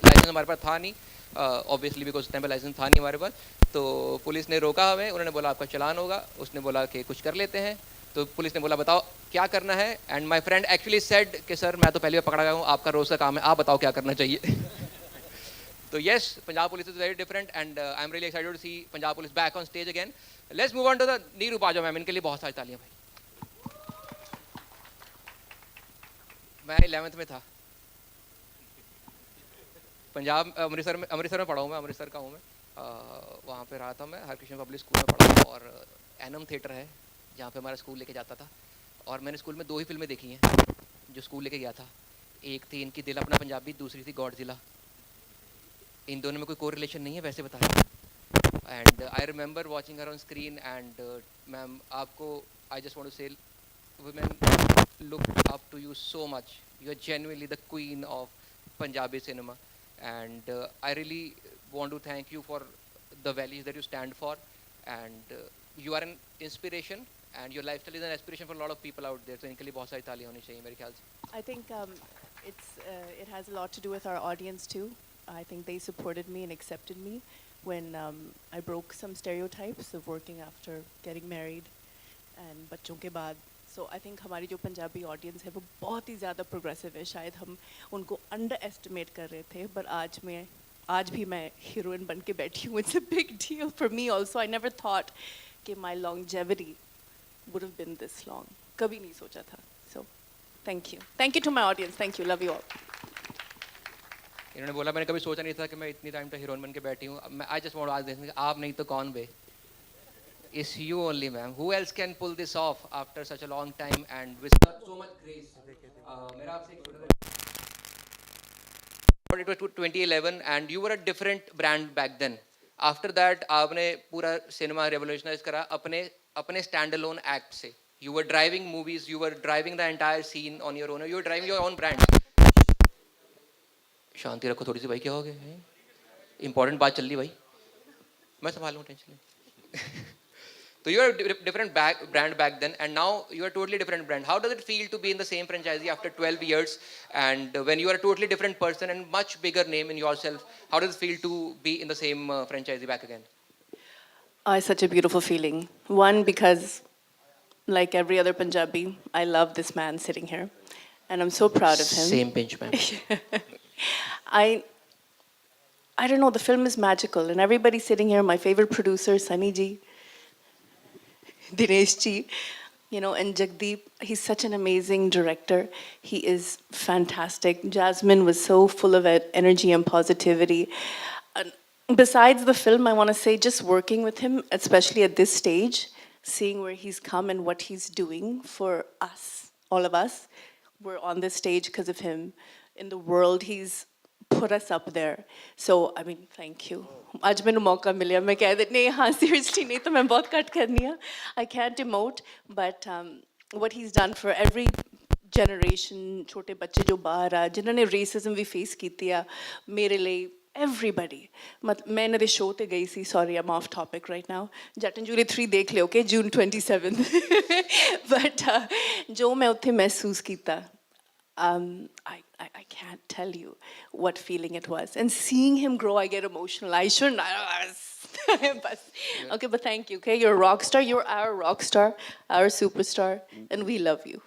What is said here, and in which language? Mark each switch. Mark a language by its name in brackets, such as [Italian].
[Hindi] Licence हमारे पास था नहीं, ऑब्वियसली बिकॉज उस टाइम पे लाइसेंस था नहीं हमारे पास. तो पुलिस ने रोका हमें, उन्होंने बोला आपका चालान होगा. उसने बोला कि कुछ कर लेते हैं. तो पुलिस ने बोला बताओ क्या करना है. [English] and my friend actually said [Hindi] कि सर मैं तो पहले भी पकड़ा गया हूँ, आपका रोज़ का काम है, आप बताओ क्या करना चाहिए. [English] So yes, Punjab Police is very different, and I'm really excited to see Punjab Police back on stage again. Let's move on to the Neeru Bajwa ma'am, [Hindi] इनके लिए बहुत सारी तालियां भाई. मैं 11th में था, पंजाब अमृतसर में पढ़ा हूँ मैं, अमृतसर का हूँ मैं. वहाँ पे रहा था मैं, हरकृष्ण पब्लिक स्कूल में पढ़ा, और एनम थिएटर है जहाँ पे हमारा स्कूल लेके जाता था. और मैंने स्कूल में 2 ही फिल्में देखी हैं जो स्कूल लेके गया था. एक थी इनकी दिल अपना पंजाबी, दूसरी थी गॉडजिला. इन दोनों में कोई कोरिलेशन नहीं है वैसे बता रहा. [English] And I remember watching her on screen. And ma'am आपको I just want to say women look up to you so much. You are genuinely the queen of Punjabi cinema. And I really want to thank you for the values that you stand for, and you are an inspiration, and your lifestyle is an aspiration for a lot of people out there. So [Hindi] इनके लिए बहुत सारी तालियां होनी चाहिए मेरे ख्याल से. [English] I think it has a lot to do with our audience too. I think they supported me and accepted me when I broke some stereotypes of working after getting married and [Hindi] बच्चों के बाद. [English] So I think [Hindi] हमारी जो Punjabi audience है वो बहुत ही ज़्यादा progressive है. शायद हम उनको underestimate कर रहे थे, but आज भी मैं हीरोइन बन के बैठी हूँ. [English] It's a big deal for me also. I never thought कि my longevity would have been this long. [Hindi] कभी नहीं सोचा था. [English] So thank you. Thank you to my audience. Thank you. Love you all. [Hindi] इन्होंने बोला मैंने कभी सोचा नहीं था कि मैं इतनी टाइम तक हीरोइन बन के बैठी हूँ. [English] I just want to ask this, [Hindi] आप नहीं तो कौन बे? [English] It's you only, ma'am. Who else can pull this off after such a long time and with so much grace? [Hindi] मेरा आपसे एक छोटा [English] it was 2011 and you were a different brand back then. [Hindi] After that आपने पूरा cinema revolutionize करा अपने standalone act से. [English] You were driving movies, you were driving the entire scene on your own. You were driving your own brand. [Hindi] शांति रखो थोड़ी सी भाई, क्या हो गया? Important बात चल रही भाई, मैं संभालूँ, टेंशन नहीं. [English] So you were a different brand back then, and now you are a totally different brand. How does it feel to be in the same franchisee after 12 years, and when you are a totally different person and much bigger name in yourself, how does it feel to be in the same franchisee back again? It's such a beautiful feeling. One, because like every other Punjabi, I love this man sitting here, and I'm so proud of him. Same pinch, ma'am. I don't know, the film is magical, and everybody sitting here, my favorite producer, Sunny Ji, Dinesh Ji, you know, and Jagdeep, he's such an amazing director. He is fantastic. Jasmine was so full of energy and positivity. And besides the film, I want to say just working with him, especially at this stage, seeing where he's come and what he's doing for us, all of us. We're on this stage because of him. In the world, he's put us up there. So, I mean, thank you. [Hindi] आज मैंने मौका मिला, मैं कह देती नहीं, हाँ seriously नहीं तो मैं बहुत कट करनी है. [English] I can't emote, but what he's done for every generation, [Punjabi] छोटे बच्चे जो बाहर आ, जिन्होंने racism भी face कीती है, [English] मेरे लिए everybody. [Punjabi] मैं इन्हें show ते गई सी, [English] sorry I'm off topic right now. [Punjabi] Jatt and Jully 3 देख लियो, okay, June 27th. [English] But [Punjabi] जो मैं उत्थे महसूस कीता, [English] I can't tell you what feeling it was. And seeing him grow, I get emotional. I shouldn't. Okay, but thank you, okay? You're a rock star. You're our rock star, our superstar, and we love you.